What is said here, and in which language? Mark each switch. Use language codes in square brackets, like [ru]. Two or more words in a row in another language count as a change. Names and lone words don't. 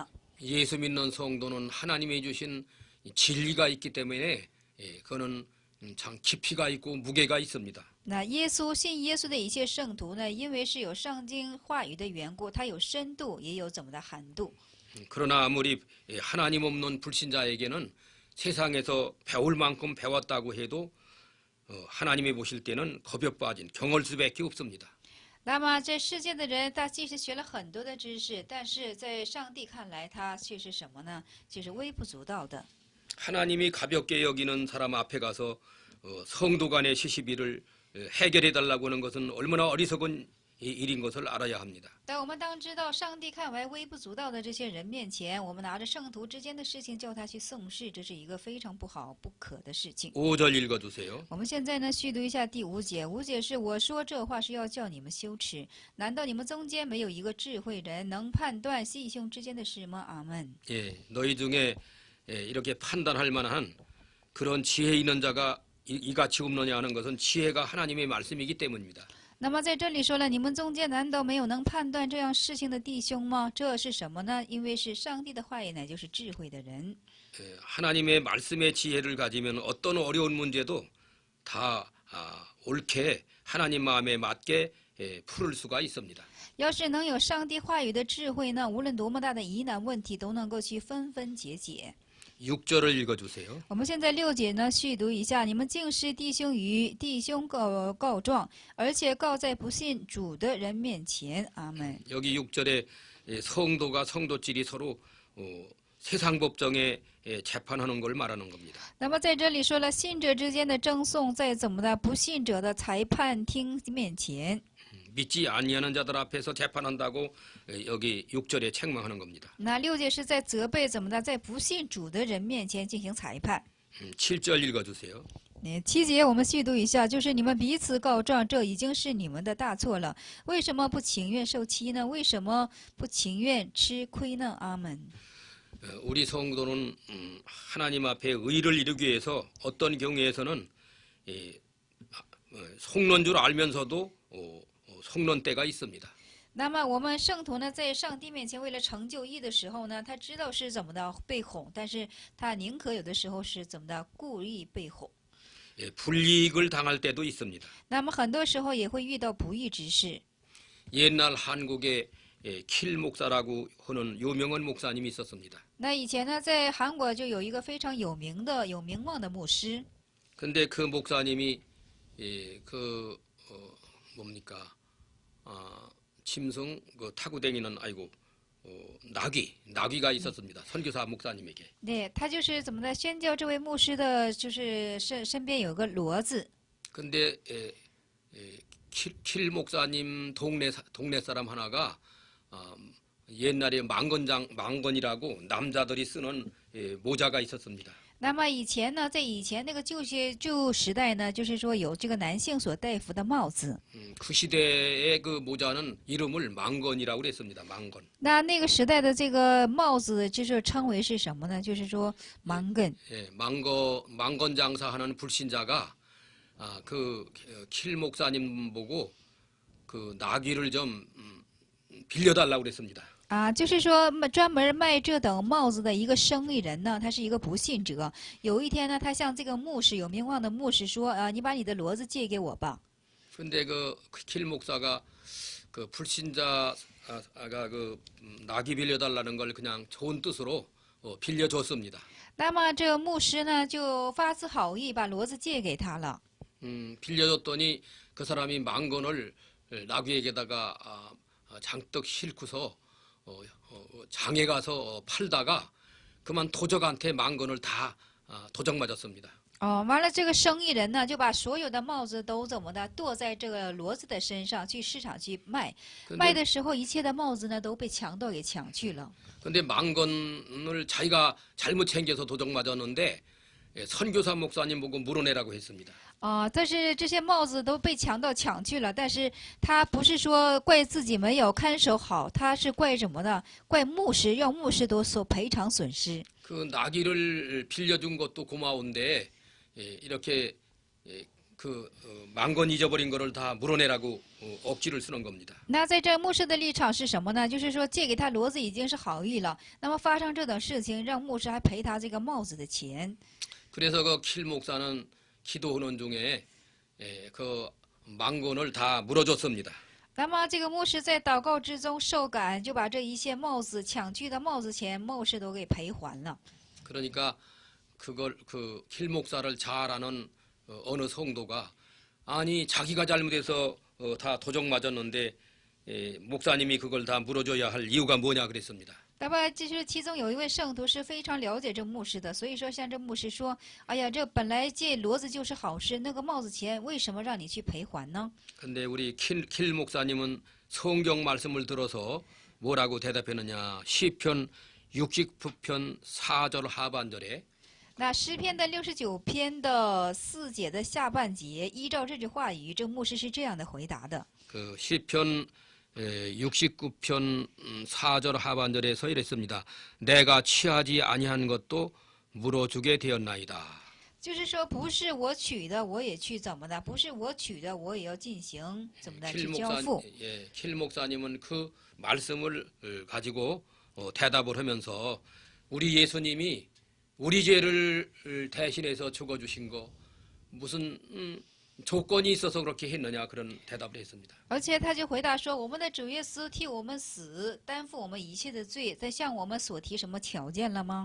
[ko] 예수 믿는 성도는 하나님이 주신 진리가 있기 때문에 그거는 참 깊이가 있고 무게가 있습니다. [zh] 那信耶稣的一切圣徒呢，因为是有上经话语的缘故，它有深度，也有怎么的涵度。 [ko] 그러나 아무리 하나님 없는 불신자에게는 세상에서 배울 만큼 배웠다고 해도 하나님이 보실 때는 겁에 빠진 경월 수밖에 없습니다. [zh] 那么这世界的人，他即使学了很多的知识，但是在上帝看来，他却是什么呢？就是微不足道的。 [ko] 하나님이 가볍게 여기는 사람 앞에 가서 성도 간의 시시비를 해결해 달라고 하는 것은 얼마나 어리석은 일인 것을 알아야 합니다. [zh] 但我们当知道，上帝看为微不足道的这些人面前，我们拿着圣徒之间的事情叫他去讼事，这是一个非常不好不可的事情。 [ko] 5절 읽어주세요. [zh] 我们现在呢，续读一下第5节。5节是我说这话是要叫你们羞耻，难道你们中间没有一个智慧人能判断弟兄之间的事吗？阿门。 [ko] 예, 너희 중에 이렇게 판단할 만한 그런 지혜 있는 자가 이같이 없느냐 하는 것은 지혜가 하나님의 말씀이기 때문입니다. [zh] 那么在这里说了，你们中间难道没有能判断这样事情的弟兄吗？这是什么呢？因为是上帝的话语，乃就是智慧的人。 [ko] 하나님의 말씀의 지혜를 가지면 어떤 어려운 문제도 다 옳게 하나님 마음에 맞게 풀을 수가 있습니다. [zh] 要是能有上帝话语的智慧呢，无论多么大的疑难问题，都能够去纷纷解解。 [ko] 6절을 읽어주세요. [zh] 我们现在6节呢，续读一下：你们竟是弟兄与弟兄告状，而且告在不信主的人面前。阿门。 [ko] 여기 6절에 성도가 성도끼리 서로 세상 법정에 재판하는 걸 말하는 겁니다. [zh] 那么在这里说了，信者之间的争讼，在怎么的不信者的裁判厅面前。 [ko] 믿지 아니하는 자들 앞에서 재판한다고 여기 6절에 책망하는 겁니다. [zh] 那6节是在责备怎么的，在不信主的人面前进行裁判。 [ko] 7절 읽어주세요. [zh] 7 节我们续读一下，就是你们彼此告状，这已经是你们的大错了。为什么不情愿受欺呢？为什么不情愿吃亏呢？阿门。 [ko] 우리 성도는 하나님 앞에 의를 이루기 위해서 어떤 경우에서는 속는 줄 알면서도 속는 때가 있습니다. [zh] 那么我们圣徒呢，在上帝面前为了成就义的时候呢，他知道是怎么的被哄，但是他宁可有的时候是怎么的故意被哄。 [ko] 불이익을 당할 때도 있습니다. [zh] 那么很多时候也会遇到不义之事。 [ko] 옛날 한국에 킬 목사라고 하는 유명한 목사님이 있었습니다. [zh] 那以前呢，在韩国就有一个非常有名望的牧师。 [ko] 근데 그 목사님이 뭡니까? 짐승 타고 다니는 나귀가 있었습니다. 선교사 목사님에게. [zh] 对，他就是怎么的宣教这位牧师的，就是身边有个骡子。 [ko] 근데 킬 목사님 동네 사람 하나가 옛날에 망건이라고 남자들이 쓰는 모자가 있었습니다. [zh] 那么以前呢，在以前那个旧时代呢，就是说有这个男性所戴服的帽子。 [ko] 그 시대의 그 모자는 이름을 망건이라고 그랬습니다. 망건. [zh] 那个时代的这个帽子就是称为是什么呢？就是说盲根。 [ko] 예, 망건 장사하는 불신자가 킬 목사님 보고 그 나귀를 좀 빌려달라고 그랬습니다. [zh] 啊，就是说专门卖这等帽子的一个生意人呢，他是一个不信者。有一天呢，他向这个有名望的牧师说：“你把你的骡子借给我吧。” [ko] 근데 킬 목사가 그 불신자가 나귀 빌려달라는 걸 그냥 좋은 뜻으로 빌려줬습니다. [zh] 那么这个牧师呢，就发自好意把骡子借给他了。 [ko] 빌려줬더니 그 사람이 망건을 나귀에게다가 장떡 싣고서 장에 가서 팔다가 그만 도적한테 망건을 다 도적 맞았습니다. [zh] 完了，这个生意人呢，就把所有的帽子都怎么的剁在这个骡子的身上，去市场去卖。卖的时候，一切的帽子呢都被强盗给抢去了。 [ko] 근데 망건을 자기가 잘못 챙겨서 도적 맞았는데 선교사 목사님 보고 물어내라고 했습니다. [zh] 但是这些帽子都被强盗抢去了，但是他不是说怪自己没有看守好，他是怪什么呢？怪牧师，让牧师都所赔偿损失。 [ko] 그 나귀를 빌려준 것도 고마운데 이렇게 망건 잊어버린 거를 다 물어내라고 억지를 쓰는 겁니다. [zh] 那在这牧师的立场是什么呢？就是说借给他骡子已经是好意了，那么发生这等事情，让牧师还赔他这个帽子的钱。 [ko] 그래서 그 킬 목사는 기도하는 중에 그 망건을 다 물어줬습니다. [zh] 那么这个牧师在祷告之中受感，就把这一切帽子抢去的帽子钱，牧师都给赔还了。 [ko] 그러니까 그걸 그 킬 목사를 잘 아는 어느 성도가 아니 자기가 잘못해서 다 도적 맞았는데 목사님이 그걸 다 물어줘야 할 이유가 뭐냐 그랬습니다. [zh] 那么就是其中有一位圣徒是非常了解这牧师的，所以说向这牧师说：“哎呀，这本来借骡子就是好事，那个帽子钱为什么让你去赔还呢？” [ko] 근데 우리 킬 목사님은 성경 말씀을 들어서 뭐라고 대답했느냐? 시편 69편 4절 하반절에 [zh] 那诗篇的69篇的4节的下半节，依照这句话语，这牧师是这样的回答的。 [ko] 그 시편 69편 4절 하반절에서 이랬습니다. 내가 취하지 아니한 것도 물어주게 되었나이다. [zh] 就是说，不是我取的，我也去怎么的；不是我取的，我也要进行怎么的去交付。 [ko] 킬 목사님은 그 말씀을 가지고 대답을 하면서 우리 예수님이 우리 죄를 대신해서 죽어주신 거 무슨 조건이 있어서 그렇게 했느냐 그런 대답을 했습니다. [zh] 而且他就回答说：“我们的主耶稣替我们死，担负我们一切的罪，在向我们所提什么条件了吗？